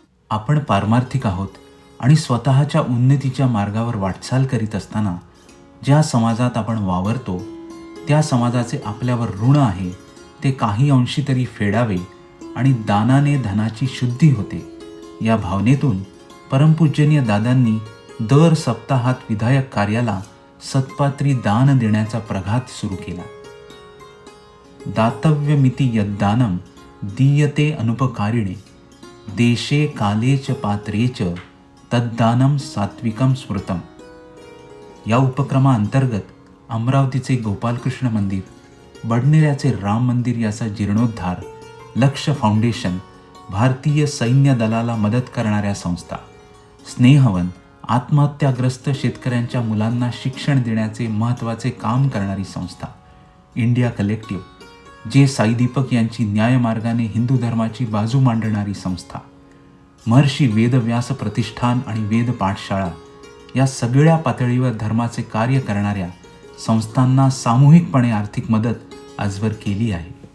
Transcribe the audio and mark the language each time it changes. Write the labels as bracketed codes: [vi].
[mr] आपण पारमार्थिक आहोत आणि स्वतःच्या उन्नतीच्या मार्गावर वाटचाल करीत असताना ज्या समाजात आपण वावरतो त्या समाजाचे आपल्यावर ऋण आहे ते काही अंशी तरी फेडावे आणि दानाने धनाची शुद्धी होते. या भावनेतून परमपूजनीय दादांनी दर सप्ताहात विधायक कार्याला सत्पात्री दान देण्याचा प्रघात सुरू केला. [sa] दातव्यमिति यद्दानं दीयते अनुपकारिणे देशे काले च पात्रे च तद्दानं सात्विकं स्मृतम. [mr] या उपक्रमाअंतर्गत अमरावतीचे गोपालकृष्ण मंदिर, बडनेऱ्याचे राम मंदिर याचा जीर्णोद्धार, लक्ष फाउंडेशन भारतीय सैन्य दलाला मदत करणाऱ्या संस्था, स्नेहवन आत्महत्याग्रस्त शेतकऱ्यांच्या मुलांना शिक्षण देण्याचे महत्त्वाचे काम करणारी संस्था, इंडिया कलेक्टिव्ह जे साई दीपक यांची न्यायमार्गाने हिंदू धर्माची बाजू मांडणारी संस्था, महर्षी वेदव्यास प्रतिष्ठान आणि वेद पाठशाळा या सगळ्या पातळीवर धर्माचे कार्य करणाऱ्या संस्थांना सामूहिकपणे आर्थिक मदत आजवर केली आहे.